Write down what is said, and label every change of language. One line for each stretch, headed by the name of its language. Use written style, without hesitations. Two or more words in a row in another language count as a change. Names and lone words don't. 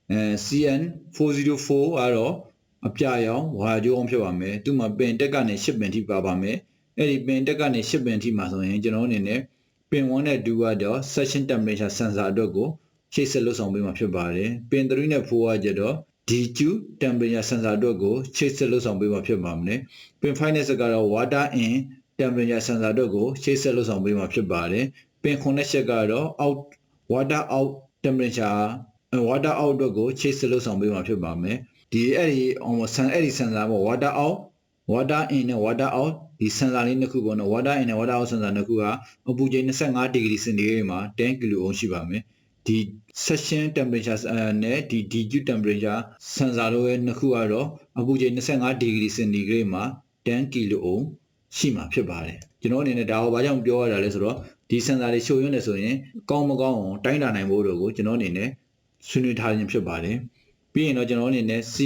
Burmese: CN404 ကတော့အပြရောင်ဝါကြိုးအောင်ဖြစ်ပါမယ်သူမှာပင်တက်ကနေ10ပင်ထိပါပါမယ်အဲ့ဒီပင်တက်ကနေ10ပင်ထိမှာဆိုရင်ကျွန်တော်အနေနဲ့ပင်1နဲ့2ကတော့
English: session temperature sensor
Burmese: အတွက်ကိုချိတ်ဆက်လုပ်ဆောင်ပေးမှာဖြစ်ပါတယ်ပ င်3နဲ့4ကကျတော့
English: DQ temperature sensor
Burmese: အတွက်ကိုချိတ်ဆက်လုပ်ဆောင်ပေးမှာဖြစ်ပါမယ်ပင်5နဲ့6ကတော့
English: water in temperature sensor
Burmese: အတွက်ကိုချိတ်ဆက်လုပ်ဆောင်ပေးမှာဖြစ်ပါတယ်ပ င်9နဲ့7ကတော့
English: water out temperature water out
Burmese: အတွက်ကိုချိတ်ဆက်လုပ်ဆောင်ပေးမှာဖြစ်ပါမယ်ဒီအဲ့ဒီ sensor ပေါ့
English: water out water in
Burmese: နဲ့ water out ဒီ sensor လေးနှစ်ခုပေါ့နော်
English: water in
Burmese: နဲ့
English: water out sensor
Burmese: နှစ်ခုကအပူချိန်25
English: degree centigrade
Burmese: မှာ10
English: kilo ohm
Burmese: ရှိပါမယ်ဒီ
English: session temperature
Burmese: နဲ့ဒီ
English: DQ temperature sensor
Burmese: တို့ရဲ့နှစ်ခုကတော့အပူချိန်25
English: degree centigrade
Burmese: မှာ10
English: kilo ohm
Burmese: ရှိမှာဖြစ်ပါတယ်ကျွန်တော်အနေနဲ့ဒါကိုဘာကြောင့်ပြောရတာလဲဆိုတော့ဒီ sensor တွေရှုပ်ရင်းနေဆိုရင်ကောင်းမကောင်းအောင်တိုင်းတာနိုင်ဖို့တို့ကိုကျွန်တော်အနေနဲ့ဆွေးနွေးထားခြင်းဖြစ်ပါတယ်ပြီးရင်တော့ကျွန်တော်အနေနဲ့